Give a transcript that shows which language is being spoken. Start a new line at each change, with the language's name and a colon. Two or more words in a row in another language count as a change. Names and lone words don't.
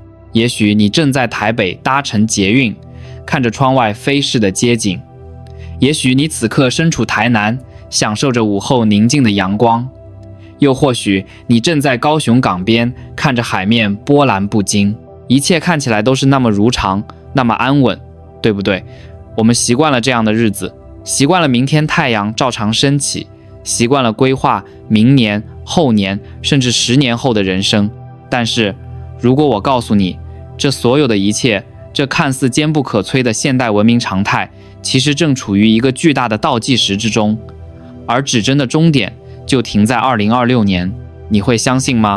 Chinese: 也許你正在台北搭乘捷運，看着窗外飛逝的街景；也許你此刻身處台南，享受着午後寧靜的陽光；又或許你正在高雄港邊，看着海面波瀾不驚。一切看起來都是那麼如常，那麼安穩，對不對？我們習慣了這樣的日子，習慣了明天太陽照常升起，習慣了規劃明年、後年，甚至10年後的人生。但是，如果我告訴你，這所有的一切，這看似堅不可摧的現代文明常態，其實正處於一個巨大的倒計時之中，而指針的終點就停在2026年，你會相信嗎？